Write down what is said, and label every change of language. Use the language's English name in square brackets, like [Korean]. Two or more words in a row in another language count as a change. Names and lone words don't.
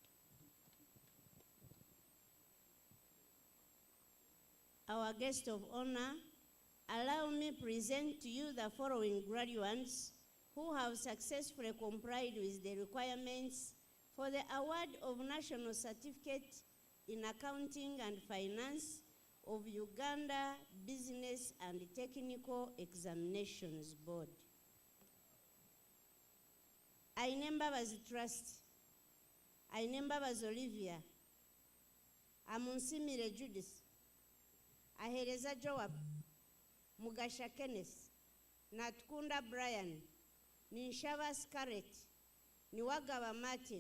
[English] Our guest of honor, allow me present to you the following graduates who have successfully complied with the requirements for the award of National Certificate in Accounting and Finance of Uganda Business and Technical Examinations Board. Aine Mbabazi Trust, Aine Mbabazi Olivia, Amunsimire Judith, Ahereza Joab, Mugasha Kenneth, Natkunda Brian, Ninshava Scarlett, Niwagaba Martin,